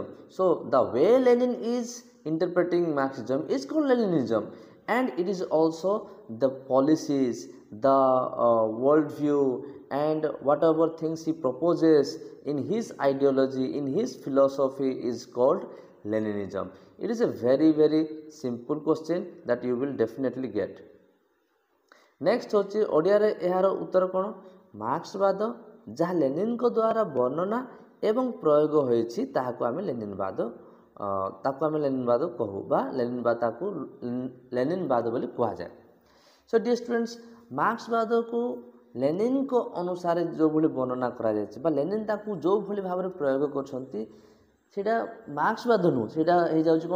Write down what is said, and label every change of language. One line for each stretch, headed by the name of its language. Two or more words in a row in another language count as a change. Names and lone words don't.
English: So the way Lenin is interpreting Marxism is called Leninism, and it is also the policies, the worldview, and whatever things he proposes in his ideology, in his philosophy is called Leninism. It is a very very simple question that you will definitely get.
Odia: Next ହେଉଛି ଓଡ଼ିଆରେ ଏହାର ଉତ୍ତର କ'ଣ? ମାର୍କ୍ସବାଦ ଯାହା ଲେନିନ୍ଙ୍କ ଦ୍ୱାରା ବର୍ଣ୍ଣନା ଏବଂ ପ୍ରୟୋଗ ହୋଇଛି ତାକୁ ଆମେ ଲେନିନବାଦ କହୁ ବା ତାକୁ ଲେନିନବାଦ ବୋଲି କୁହାଯାଏ।
English: so dear students,
Odia: ମାର୍କ୍ସବାଦକୁ ଲେନିନ୍ଙ୍କ ଅନୁସାରେ ଯେଉଁଭଳି ବର୍ଣ୍ଣନା କରାଯାଇଛି ବା ଲେନିନ୍ ତାକୁ ଯେଉଁଭଳି ଭାବରେ ପ୍ରୟୋଗ କରୁଛନ୍ତି, ସେଇଟା ମାର୍କ୍ସବାଦ ନୁହଁ, ସେଇଟା ହେଇଯାଉଛି କ'ଣ?